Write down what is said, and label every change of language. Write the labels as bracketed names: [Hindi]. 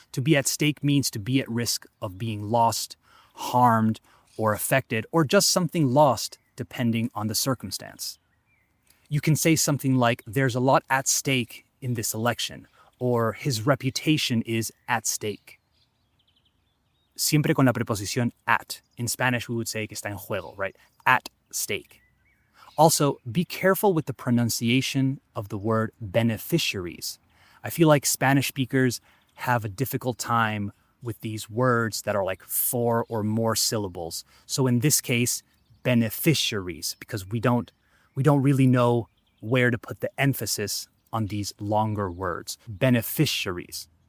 [English] To be at stake means to be at risk of being lost, harmed, or affected, or just something lost, depending on the circumstance. You can say something like, there's a lot at stake in this election, or his reputation is at stake. [Spanish] Siempre con la preposición at. [English] In Spanish, we would say [Spanish] que está en juego, [English] right? At stake. Also, be careful with the pronunciation of the word beneficiaries. I feel like Spanish speakers have a difficult time with these words that are like 4 or more syllables. So in this case, beneficiaries, because we don't really know where to put the emphasis on these longer words. Beneficiaries.